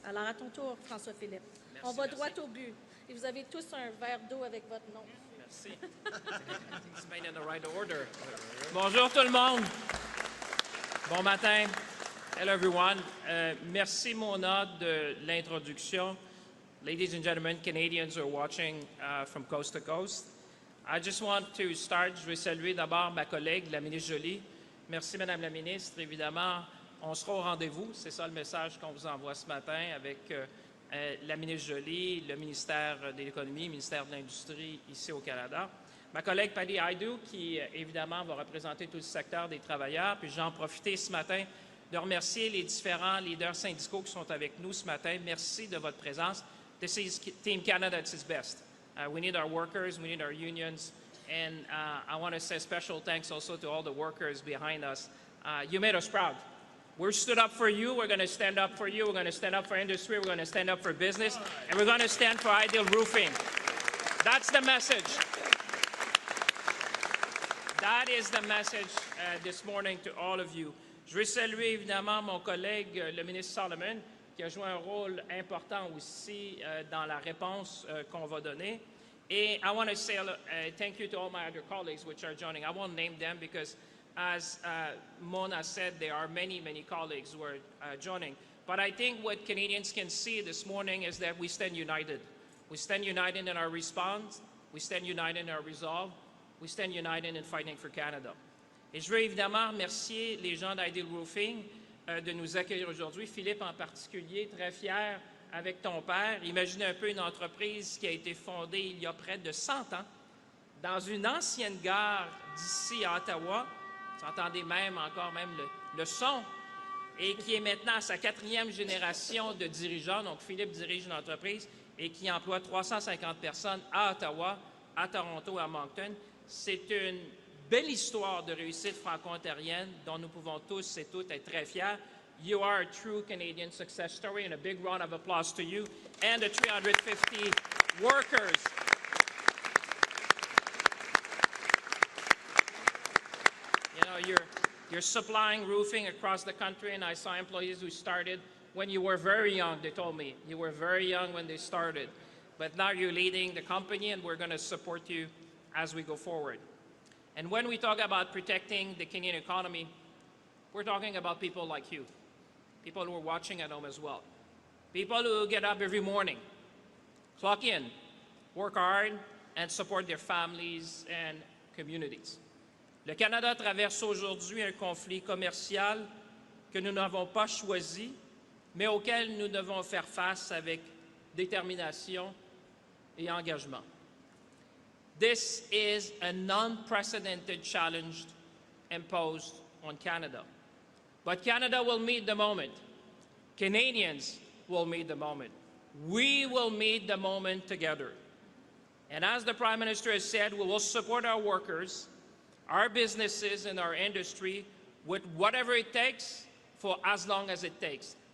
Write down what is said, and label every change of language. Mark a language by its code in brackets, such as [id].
[fr] Alors à ton tour, François-Philippe. On va droit au but. Et vous avez tous un verre d'eau avec votre nom. Merci. [en] It's made in the right order. [fr] Bonjour tout le monde. Bon matin. [en] Hello everyone. [fr] Merci Mona de l'introduction. [en] Ladies and gentlemen, Canadians who are watching from coast to coast. I just want to start, [fr] je vais saluer d'abord ma collègue, la ministre Joly. Merci Madame la ministre. Évidemment, on sera au rendez-vous. C'est ça le message qu'on vous envoie ce matin avec la ministre Joly, le ministère de l'Économie, le ministère de l'Industrie ici au Canada. Ma collègue Patty Hadju, qui évidemment va représenter tout le secteur des travailleurs. Puis j'en profite ce matin de remercier les différents leaders syndicaux qui sont avec nous ce matin. Merci de votre présence. [en] This is Team Canada at its best. We need our workers, we need our unions, and I want to say special thanks also to all the workers behind us. You made us proud. We stood up for you, we're going to stand up for you, we're going to stand up for industry, we're going to stand up for business, and we're going to stand for Ideal Roofing. That's the message. That is the message this morning to all of you. [fr] Je veux saluer évidemment mon collègue, le ministre Solomon, qui a joué un rôle important aussi dans la réponse qu'on va donner. [en] Et I want to say thank you to all my other colleagues which are joining. I won't name them because, as Mona said, there are many, many colleagues who are joining. But I think what Canadians can see this morning is that we stand united. We stand united in our response. We stand united in our resolve. We stand united in fighting for Canada. [fr] Et je veux évidemment remercier les gens d'Ideal Roofing de nous accueillir aujourd'hui. Philippe en particulier, très fier avec ton père. Imaginez un peu une entreprise qui a été fondée il y a près de 100 ans dans une ancienne gare d'ici à Ottawa. Vous entendez encore le son. Et qui est maintenant à sa 4e génération de dirigeants. Donc Philippe dirige une entreprise et qui emploie 350 personnes à Ottawa, à Toronto, à Moncton. C'est une belle histoire de réussite franco-ontarienne dont nous pouvons tous et toutes être très fiers. [en] You are a true Canadian success story, and a big round of applause to you and the 350 workers. You know, you're supplying roofing across the country, and I saw employees who started when you were very young. They told me you were very young when they started, but now you're leading the company, and we're going to support you as we go forward. And when we talk about protecting the Canadian economy, we're talking about people like you, people who are watching at home as well, people who get up every morning, clock in, work hard, and support their families and communities. [fr] Le Canada traverse aujourd'hui un conflit commercial que nous n'avons pas choisi, mais auquel nous devons faire face avec détermination et engagement. [en] This is an unprecedented challenge imposed on Canada. But Canada will meet the moment. Canadians will meet the moment. We will meet the moment together. And as the Prime Minister has said, we will support our workers, our businesses, and our industry with whatever it takes for as long as it takes.